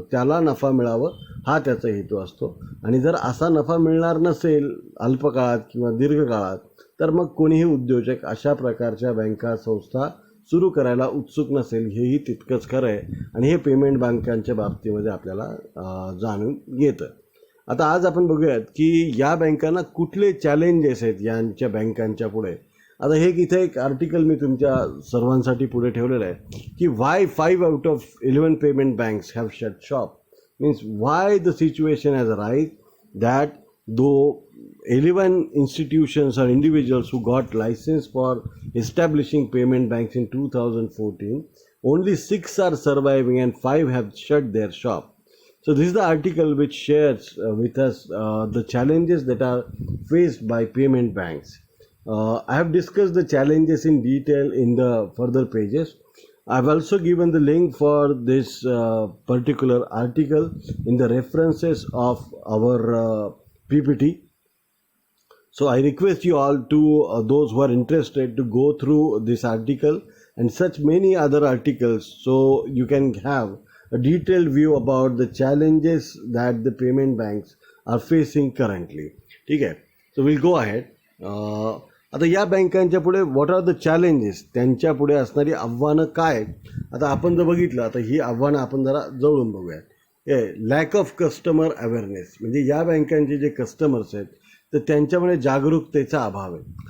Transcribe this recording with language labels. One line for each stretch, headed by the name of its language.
Marathi: त्याला नफा मिळावं हा त्याचा हेतू असतो आणि जर असा नफा मिळणार नसेल अल्पकाळात किंवा दीर्घकाळात तर मग कोणीही उद्योजक अशा प्रकारच्या बँका संस्था सुरू करायला उत्सुक नसेल, हेही तितकंच खरं आहे आणि हे पेमेंट बँकांच्या बाबतीमध्ये आपल्याला जाणून येतं. आता आज आपण बघूयात की या बँकांना कुठले चॅलेंजेस आहेत यांच्या बँकांच्या पुढे. आता हे इथे एक आर्टिकल मी तुमच्या सर्वांसाठी पुढे ठेवलेलं आहे की
English: Why 5 out of 11 payment banks have shut shop. Means why the situation has arise that though 11 institutions or individuals who got license for establishing payment banks in 2014, only 6 are surviving and 5 have shut their shop. So this is the article which shares with us the challenges that are faced by payment banks. I have discussed the challenges in detail in the further pages. I've also given the link for this particular article in the references of our PPT. So I request you all to those who are interested to go through this article and such many other articles so you can have a detailed view about the challenges that the payment banks are facing currently.
Marathi: ठीक आहे,
English: so we'll go ahead.
Marathi: आता या बँकांच्या पुढे
English: what are the challenges,
Marathi: त्यांच्या पुढे असणारी आव्हानं काय. आता आपण जर बघितलं, आता ही आव्हानं आपण जरा जवळून बघूयात.
English: lack of customer awareness,
Marathi: म्हणजे या बँकांचे जे कस्टमर्स आहेत तर त्यांच्यामुळे जागरूकतेचा अभाव आहे.